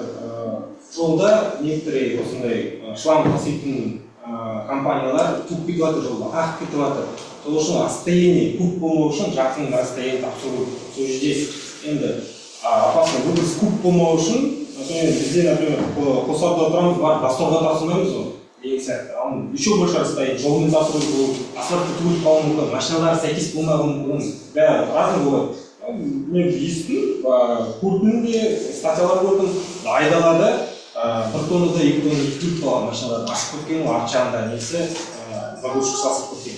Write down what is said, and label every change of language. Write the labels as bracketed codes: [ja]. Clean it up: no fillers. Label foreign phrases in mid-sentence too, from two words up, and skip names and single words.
[kk] Жолда некоторые осындай шлам таситын компаниялар туып кетіп жатыр жолда, ағып кетіп жатыр. Сол үшін расстояние көп болмау үшін жақын расстояние тапсыру. Сол жерде енді [ru] опасно выброс [kk] көп болмау үшін, бізде, например, Қосарда отырамыз, барып Басторға тапсырмаймыз ғой. [ru] Еще больше расстояние, [kk] жолмен тапсыру, асфальтты түгел қалуы мүмкін, машиналар сәйкес болмауы мүмкін, бәрі разный болады. Мен естідім, көрдім де, статьялар көрдім, айдалада бір тоннада 2 тонна итіп қалған машиналарды ашып кеткен, арт жағында несі загрузчик сасып кеткен.